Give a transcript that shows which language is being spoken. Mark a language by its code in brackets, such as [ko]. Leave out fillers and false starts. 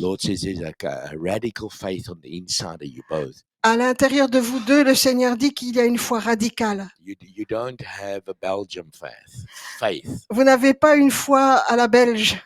[en] Lord says there's like a radical faith on the inside of you both. [fr] À l'intérieur de vous deux, le Seigneur dit qu'il y a une foi radicale. [en] You don't have a Belgium faith. [fr] Vous n'avez pas une foi à la belge.